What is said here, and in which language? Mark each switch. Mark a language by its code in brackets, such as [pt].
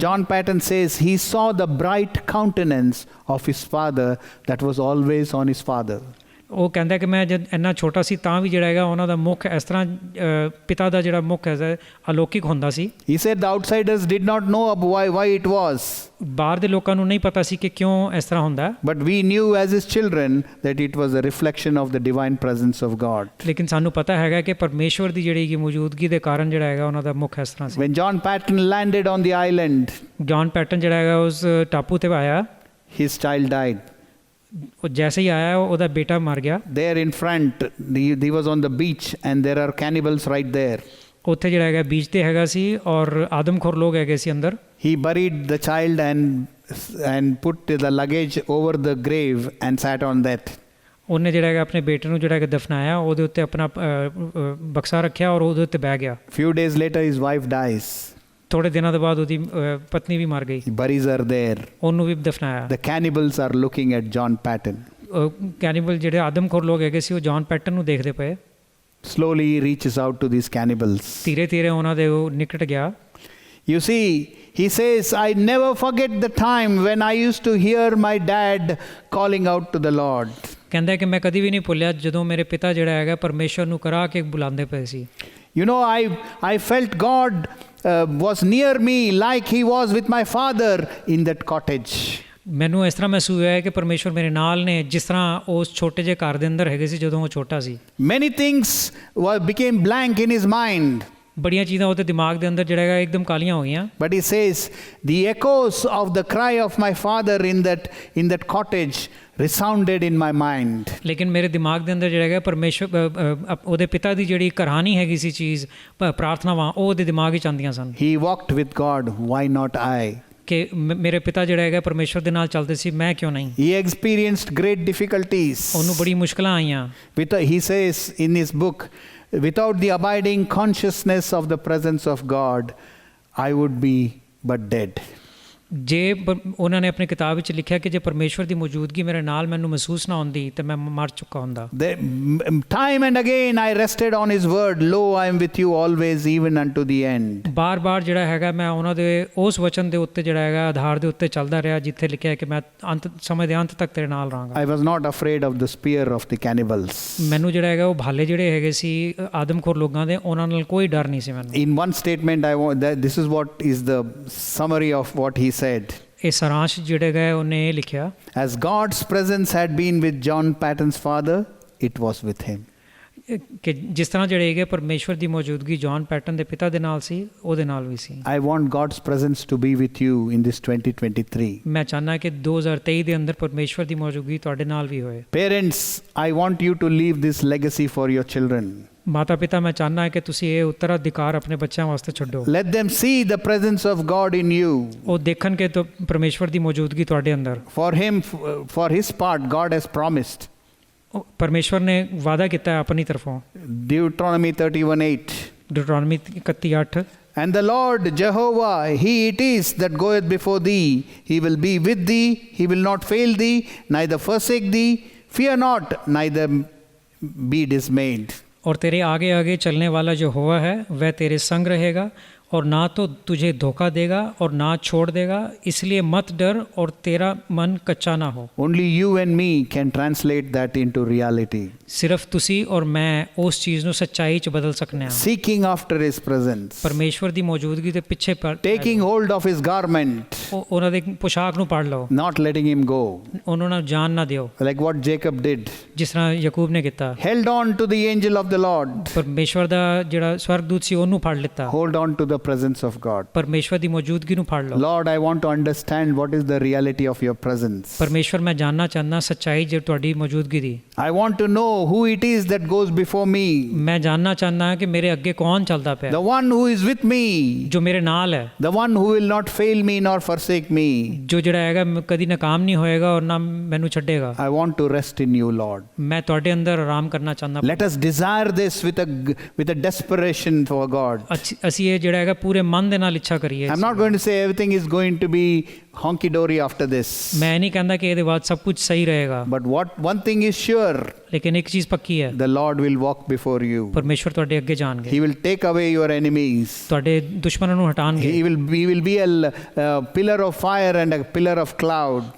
[en] John Patton says he saw the bright countenance of his father that was always on his father. [pa] ਉਹ ਕਹਿੰਦਾ ਕਿ ਮੈਂ ਜਦ ਇੰਨਾ ਛੋਟਾ ਸੀ ਤਾਂ ਵੀ ਜਿਹੜਾ ਹੈਗਾ ਉਹਨਾਂ ਦਾ ਮੁੱਖ ਇਸ ਤਰ੍ਹਾਂ ਪਿਤਾ ਦਾ ਜਿਹੜਾ ਮੁੱਖ ਹੈ ਅਲੌਕਿਕ ਹੁੰਦਾ ਸੀ। [en] He said the outsiders did not know why it was. [pa] ਬਾਹਰ ਦੇ ਲੋਕਾਂ ਨੂੰ ਨਹੀਂ ਪਤਾ ਸੀ ਕਿ ਕਿਉਂ ਇਸ ਤਰ੍ਹਾਂ ਹੁੰਦਾ। [en] But we knew as his children that it was a reflection of the divine presence of God. [pa] ਲੇਕਿਨ ਸਾਨੂੰ ਪਤਾ ਹੈਗਾ ਕਿ ਪਰਮੇਸ਼ਵਰ ਦੀ ਜਿਹੜੀ ਮੌਜੂਦਗੀ ਦੇ ਕਾਰਨ ਜਿਹੜਾ ਹੈਗਾ ਉਹਨਾਂ ਦਾ ਮੁੱਖ ਇਸ ਤਰ੍ਹਾਂ ਸੀ। [en] When John Patton landed on the island, [pa] John Patton ਜਿਹੜਾ ਹੈਗਾ ਉਸ ਟਾਪੂ ਤੇ ਆਇਆ, [en] his child died. [pa] ਉਹ ਜੈਸੇ ਹੀ ਆਇਆ ਉਹਦਾ ਬੇਟਾ ਮਰ ਗਿਆ। [en] There in front, he was on the beach and there are cannibals right there. [pa] ਉੱਥੇ ਜਿਹੜਾ ਹੈਗਾ ਬੀਚ ਤੇ ਹੈਗਾ ਸੀ ਔਰ ਆਦਮਖੋਰ ਲੋਕ ਹੈਗੇ ਸੀ ਅੰਦਰ। [en] He buried the child and put the luggage over the grave and sat on that. [pa] ਉਹਨੇ ਜਿਹੜਾ ਹੈਗਾ ਆਪਣੇ ਬੇਟੇ ਨੂੰ ਜਿਹੜਾ ਹੈਗਾ ਦਫਨਾਇਆ, ਉਹਦੇ ਉੱਤੇ ਆਪਣਾ ਬਕਸਾ ਰੱਖਿਆ ਔਰ ਉਹਦੇ ਉੱਤੇ ਬਹਿ ਗਿਆ। [en] Few days later his wife dies. [pa] ਥੋੜੇ ਦਿਨਾਂ ਦੇ ਬਾਅਦ ਉਹਦੀ ਪਤਨੀ ਵੀ ਮਰ ਗਈ। [en] He buries her there. [pa] ਉਹਨੂੰ ਵੀ ਦਫਨਾਇਆ। [en] The cannibals are looking at John Patton. [pa] ਕੈਨੀਬਲ ਜਿਹੜੇ ਆਦਮਖੋਰ ਲੋਕ ਹੈਗੇ ਸੀ ਉਹ ਜੌਨ ਪੈਟਨ ਨੂੰ ਦੇਖਦੇ ਪਏ। [en] Slowly he reaches out to these cannibals. [pa] ਧੀਰੇ ਧੀਰੇ ਉਹਨਾਂ ਦੇ ਉਹ ਨਿਕਟ ਗਿਆ। [en] You see, he says, I never forget the time when I used to hear my dad calling out to the Lord. [pa] ਕਹਿੰਦਾ ਕਿ ਮੈਂ ਕਦੀ ਵੀ ਨਹੀਂ ਭੁੱਲਿਆ ਜਦੋਂ ਮੇਰੇ ਪਿਤਾ ਜਿਹੜਾ ਹੈਗਾ ਪਰਮੇਸ਼ਵਰ ਨੂੰ ਕਰਾ ਕੇ ਬੁਲਾਉਂਦੇ ਪਏ ਸੀ। [en] You know, I felt God was near me like he was with my father in that cottage. [pa] ਮੈਨੂੰ ਇਸ ਤਰ੍ਹਾਂ ਮਹਿਸੂਸ ਹੋਇਆ ਕਿ ਪਰਮੇਸ਼ਵਰ ਮੇਰੇ ਨਾਲ ਨੇ ਜਿਸ ਤਰ੍ਹਾਂ ਉਸ ਛੋਟੇ ਜਿਹੇ ਘਰ ਦੇ ਅੰਦਰ ਹੈਗੇ ਸੀ ਜਦੋਂ ਉਹ ਛੋਟਾ ਸੀ। [en] Many things became blank in his mind. [pa] ਬੜੀਆਂ ਚੀਜ਼ਾਂ ਉਹਦੇ ਦਿਮਾਗ ਦੇ ਅੰਦਰ ਜਿਹੜਾ ਹੈਗਾ ਇੱਕਦਮ ਕਾਲੀਆਂ ਹੋ ਗਈਆਂ। [en] But he says the echoes of the cry of my father in that cottage resounded in my mind. [pa] ਲੇਕਿਨ ਮੇਰੇ ਦਿਮਾਗ ਦੇ ਅੰਦਰ ਜਿਹੜਾ ਹੈਗਾ ਪਰਮੇਸ਼ਵਰ ਉਹਦੇ ਪਿਤਾ ਦੀ ਜਿਹੜੀ ਕਹਾਣੀ ਹੈਗੀ ਸੀ ਚੀਜ਼ ਪ੍ਰਾਰਥਨਾਵਾਂ ਉਹ ਉਹਦੇ ਦਿਮਾਗ ਵਿੱਚ ਆਉਂਦੀਆਂ ਸਨ। [en] He walked with God, why not I? [pa] ਕਿ ਮੇਰੇ ਪਿਤਾ ਜਿਹੜਾ ਹੈਗਾ ਪਰਮੇਸ਼ਵਰ ਦੇ ਨਾਲ ਚੱਲਦੇ ਸੀ, ਮੈਂ ਕਿਉਂ ਨਹੀਂ। [en] He experienced great difficulties. [pa] ਉਹਨੂੰ ਬੜੀ ਮੁਸ਼ਕਲਾਂ ਆਈਆਂ। [en] He says in his book, without the abiding consciousness of the presence of God, I would be but dead. [pa] ਜੇ ਉਹਨਾਂ ਨੇ ਆਪਣੀ ਕਿਤਾਬ ਵਿੱਚ ਲਿਖਿਆ ਕਿ ਜੇ ਪਰਮੇਸ਼ਵਰ ਦੀ ਮੌਜੂਦਗੀ ਮੇਰੇ ਨਾਲ ਮੈਨੂੰ ਮਹਿਸੂਸ ਨਾ ਹੁੰਦੀ ਤੇ ਮੈਂ ਮਰ ਚੁੱਕਾ ਹੁੰਦਾ। [en] Time and again I rested on his word, lo I am with you always even unto the end. [pa] ਬਾਰ-ਬਾਰ ਜਿਹੜਾ ਹੈਗਾ ਮੈਂ ਉਹਨਾਂ ਦੇ ਉਸ ਵਚਨ ਦੇ ਉੱਤੇ ਜਿਹੜਾ ਹੈਗਾ ਆਧਾਰ ਦੇ ਉੱਤੇ ਚੱਲਦਾ ਰਿਹਾ ਜਿੱਥੇ ਲਿਖਿਆ ਕਿ ਮੈਂ ਅੰਤ ਸਮੇਂ ਦੇ ਅੰਤ ਤੱਕ ਤੇਰੇ ਨਾਲ ਰਹਾਂਗਾ। [en] I was not afraid of the spear of the cannibals. [pa] ਮੈਨੂੰ ਜਿਹੜਾ ਹੈਗਾ ਉਹ ਭਾਲੇ ਜਿਹੜੇ ਹੈਗੇ ਸੀ ਆਦਮਖੋਰ ਲੋਕਾਂ ਦੇ ਉਹਨਾਂ ਨਾਲ ਕੋਈ ਡਰ ਨਹੀਂ ਸੀ ਮੈਨੂੰ। [en] In one statement this is what is the summary of what he said. [pa] ਇਹ ਸਾਰਾਂਸ਼ ਜਿਹੜਾ ਹੈ ਉਹਨੇ ਇਹ ਲਿਖਿਆ, [en] as God's presence had been with John Patton's father, it was with him. [pa] ਕਿ ਜਿਸ ਤਰ੍ਹਾਂ ਜਿਹੜੇ ਹੈਗੇ ਪਰਮੇਸ਼ਵਰ ਦੀ ਮੌਜੂਦਗੀ ਜੌਨ ਪੈਟਨ ਦੇ ਪਿਤਾ ਦੇ ਨਾਲ ਸੀ, ਉਹਦੇ ਨਾਲ ਵੀ ਸੀ। [en] I want God's presence to be with you in this 2023. [pa] ਮੈਂ ਚਾਹੁੰਦਾ ਕਿ 2023 ਦੇ ਅੰਦਰ ਪਰਮੇਸ਼ਵਰ ਦੀ ਮੌਜੂਦਗੀ ਤੁਹਾਡੇ ਨਾਲ ਵੀ ਹੋਏ। [en] Parents, I want you to leave this legacy for your children. [pa] ਮਾਤਾ ਪਿਤਾ, ਮੈਂ ਚਾਹੁੰਦਾ ਕਿ ਤੁਸੀਂ ਇਹ ਉੱਤਰਾਧਿਕਾਰ ਆਪਣੇ ਬੱਚਿਆਂ ਵਾਸਤੇ ਛੱਡੋ। [en] Let them see the presence of God in you. [pa] ਉਹ ਦੇਖਣ ਕਿ ਪਰਮੇਸ਼ਵਰ ਦੀ ਮੌਜੂਦਗੀ ਤੁਹਾਡੇ ਅੰਦਰ। [en] For his part, God has promised. [pa] ਪਰਮੇਸ਼ਵਰ ਨੇ ਵਾਅਦਾ ਕੀਤਾ ਹੈ ਆਪਣੀ ਤਰਫੋਂ। [en] Deuteronomy 31:8. [pa] ਡਿਊਟਰੋਨੋਮੀ 31:8। [en] And the Lord Jehovah, He it is that goeth before thee. He will be with thee. He will not fail thee, neither forsake thee. Fear not, neither be dismayed. [hi] और तेरे आगे आगे चलने वाला जो हुआ है वह तेरे संग रहेगा और ना तो तुझे धोखा देगा और ना छोड़ देगा, इसलिए मत डर और तेरा मन कच्चा ना हो। [en] Only you and me can translate that into reality. [pa] सिर्फ तुसी और मैं उस चीज़ ਨੂੰ ਸੱਚਾਈ 'ਚ ਬਦਲ ਸਕਨੇ ਹਾਂ। [en] Seeking after His presence. [pa] ਪਰਮੇਸ਼ਵਰ ਦੀ ਮੌਜੂਦਗੀ ਦੇ ਪਿੱਛੇ [en] Taking hold of His garment. [pa] ਉਹਨਾਂ ਦੇ ਪੁਸ਼ਾਕ ਨੂੰ ਪੜ ਲਓ। [en] Not letting Him go. [pa] ਉਹਨਾਂ ਨੂੰ ਜਾਣ ਨਾ ਦਿਓ। [en] Like what Jacob did. [pa] ਜਿਸ ਤਰ੍ਹਾਂ ਯਾਕੂਬ ਨੇ ਕੀਤਾ। [en] Held on to the angel of the Lord. [pa] ਪਰਮੇਸ਼ਵਰ ਦਾ ਜਿਹੜਾ ਸਵਰਗਦੂਤ ਸੀ ਉਹਨੂੰ ਫੜ ਲਿੱਤਾ। [en] Hold on to the presence of God. [pa] ਪਰਮੇਸ਼ਵਰ ਦੀ ਮੌਜੂਦਗੀ ਨੂੰ ਫੜ ਲਓ। [en] Lord, I want to understand what is the reality of your presence. [pa] ਪਰਮੇਸ਼ਵਰ, ਮੈਂ ਜਾਣਨਾ ਚਾਹੁੰਦਾ ਸੱਚਾਈ ਜੇ ਤੁਹਾਡੀ ਮੌਜੂਦਗੀ ਦੀ। [en] I want to know who it is that goes before me. [pa] ਮੈਂ ਜਾਣਨਾ ਚਾਹੁੰਦਾ ਕਿ ਮੇਰੇ ਅੱਗੇ ਕੌਣ ਚੱਲਦਾ ਪਿਆ। [en] The one who is with me. [pa] ਜੋ ਮੇਰੇ ਨਾਲ ਹੈ। [en] The one who will not fail me nor forsake me. [pa] ਜੋ ਜਿਹੜਾ ਹੈਗਾ ਕਦੀ ਨਾਕਾਮ ਨਹੀਂ ਹੋਏਗਾ ਔਰ ਨਾ ਮੈਨੂੰ ਛੱਡੇਗਾ। [en] I want to rest in you, Lord. [pa] ਮੈਂ ਤੁਹਾਡੇ ਅੰਦਰ ਆਰਾਮ ਕਰਨਾ ਚਾਹੁੰਦਾ। [en] Let us desire this with a desperation for God. [pa] ਅਸੀਂ ਇਹ ਜਿਹੜਾ ਹੈਗਾ ਪੂਰੇ ਮਨ ਦੇ ਨਾਲ ਇੱਛਾ ਕਰੀਏ। [en] I'm not going to say everything is going to be honky dory after this. [pa] ਮੈਂ ਨਹੀਂ ਕਹਿੰਦਾ ਕਿ ਇਹਦੇ ਬਾਅਦ ਸਭ ਕੁਝ ਸਹੀ ਰਹੇਗਾ। [en] But one thing is sure. [pa] ਲੇਕਿਨ ਇੱਕ ਚੀਜ਼ ਪੱਕੀ ਹੈ। [en] The Lord will walk before you. [pa] ਪਰਮੇਸ਼ਵਰ ਤੁਹਾਡੇ ਅੱਗੇ ਜਾਣਗੇ। [en] He will take away your enemies. [pa] ਤੁਹਾਡੇ ਦੁਸ਼ਮਣਾਂ ਨੂੰ ਹਟਾਣਗੇ। [en] He will be a pillar of fire and a pillar of cloud.